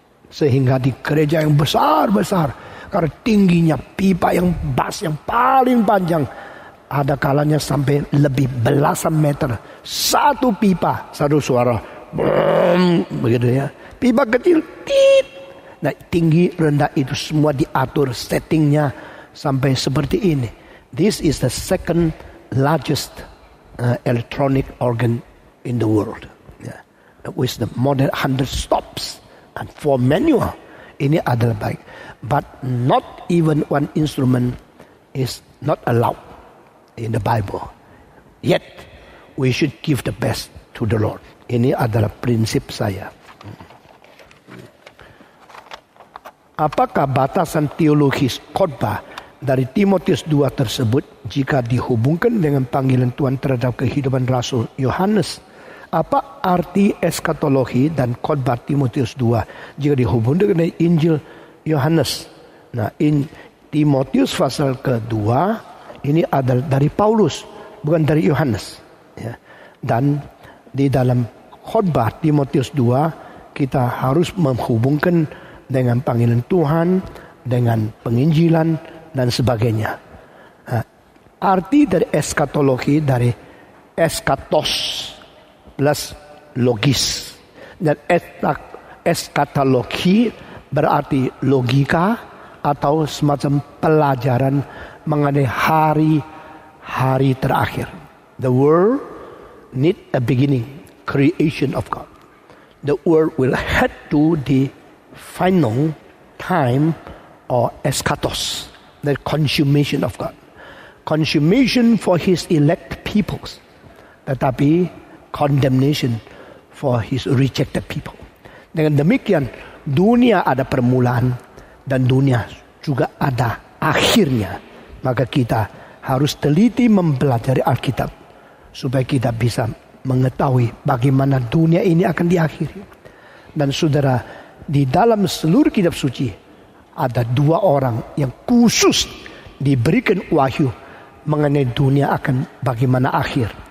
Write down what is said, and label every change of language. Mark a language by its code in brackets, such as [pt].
[id] Sehingga di gereja yang besar-besar, karena tingginya pipa yang bass yang paling panjang, ada kalanya sampai lebih belasan meter. Satu pipa, satu suara, begitu ya. Pipa kecil, tit. Nah, tinggi rendah itu semua diatur settingnya sampai seperti ini. [en] This is the second largest electronic organ in the world. Yeah. With the more than 100 stops. And for manual, [id] ini adalah baik. [en] But not even one instrument is not allowed in the Bible. Yet, we should give the best to the Lord. [id] Ini adalah prinsip saya. Apakah batasan teologis khotbah dari Timotius 2 tersebut jika dihubungkan dengan panggilan Tuhan terhadap kehidupan Rasul Yohanes? Apa arti eskatologi dan khotbah Timotius 2 jika dihubungkan dengan Injil Yohanes? Nah, Timotius pasal kedua ini adalah dari Paulus, bukan dari Yohanes. Ya. Dan di dalam khotbah Timotius 2 kita harus menghubungkan dengan panggilan Tuhan, dengan penginjilan dan sebagainya. Nah, arti dari eskatologi dari eskatos plus logis, dan eskatologi berarti logika atau semacam pelajaran mengenai hari terakhir. [en] The world need a beginning, creation of God. The world will head to the final time or eschatos, the consummation of God. Consummation for His elect peoples, [id] tetapi [en] condemnation for His rejected people. [id] Dengan demikian, dunia ada permulaan dan dunia juga ada akhirnya. Maka kita harus teliti mempelajari Alkitab supaya kita bisa mengetahui bagaimana dunia ini akan diakhiri. Dan saudara, di dalam seluruh kitab suci ada 2 orang yang khusus diberikan wahyu mengenai dunia akan bagaimana akhir.